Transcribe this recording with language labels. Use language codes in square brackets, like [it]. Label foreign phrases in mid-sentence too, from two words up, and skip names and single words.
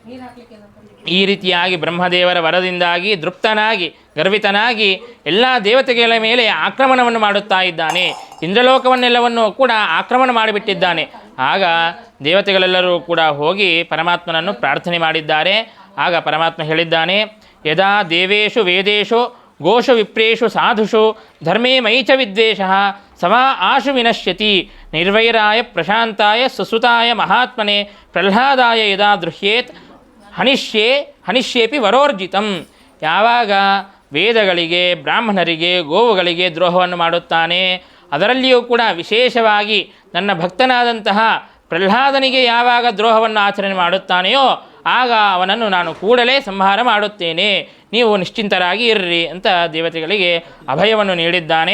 [kn] ಈ ರೀತಿಯಾಗಿ ಬ್ರಹ್ಮದೇವರ ವರದಿಂದಾಗಿ ತೃಪ್ತನಾಗಿ ಗರ್ವಿತನಾಗಿ ಎಲ್ಲ ದೇವತೆಗಳ ಮೇಲೆ ಆಕ್ರಮಣವನ್ನು ಮಾಡುತ್ತಾ ಇದ್ದಾನೆ. ಇಂದ್ರಲೋಕವನ್ನೆಲ್ಲವನ್ನು ಕೂಡ ಆಕ್ರಮಣ ಮಾಡಿಬಿಟ್ಟಿದ್ದಾನೆ. ಆಗ ದೇವತೆಗಳೆಲ್ಲರೂ ಕೂಡ ಹೋಗಿ ಪರಮಾತ್ಮನನ್ನು ಪ್ರಾರ್ಥನೆ ಮಾಡಿದ್ದಾರೆ. ಆಗ ಪರಮಾತ್ಮ ಹೇಳಿದ್ದಾನೆ, [sa] ಯದಾ ದೇವೇಶು ವೇದೇಶು ಗೋಷು ವಿಪ್ರೇಷು ಸಾಧುಷು ಧರ್ಮೇ ಮೈಚ ವಿದ್ವೇಷಃ ಸಮಾ ಆಶು ವಿನಶ್ಯತಿ ನಿರ್ವೈರಾಯ ಪ್ರಶಾಂತಾಯ ಸುಸುತಾಯ ಮಹಾತ್ಮನೆ ಪ್ರಹ್ಲಾದಾಯ ಯದಾ ದೃಹ್ಯೇತ್ ಹನಿಷ್ಯೇಪಿ ವರೋರ್ಜಿತಂ. [kn] ಯಾವಾಗ ವೇದಗಳಿಗೆ, ಬ್ರಾಹ್ಮಣರಿಗೆ, ಗೋವುಗಳಿಗೆ ದ್ರೋಹವನ್ನು ಮಾಡುತ್ತಾನೆ, ಅದರಲ್ಲಿಯೂ ಕೂಡ ವಿಶೇಷವಾಗಿ ನನ್ನ ಭಕ್ತನಾದಂತಹ ಪ್ರಹ್ಲಾದನಿಗೆ ಯಾವಾಗ ದ್ರೋಹವನ್ನು ಆಚರಣೆ ಮಾಡುತ್ತಾನೆಯೋ ಆಗ ಅವನನ್ನು ನಾನು ಕೂಡಲೇ ಸಂಹಾರ ಮಾಡುತ್ತೇನೆ, ನೀವು ನಿಶ್ಚಿಂತರಾಗಿ ಇರ್ರಿ ಅಂತ ದೇವತೆಗಳಿಗೆ ಅಭಯವನ್ನು ನೀಡಿದ್ದಾನೆ.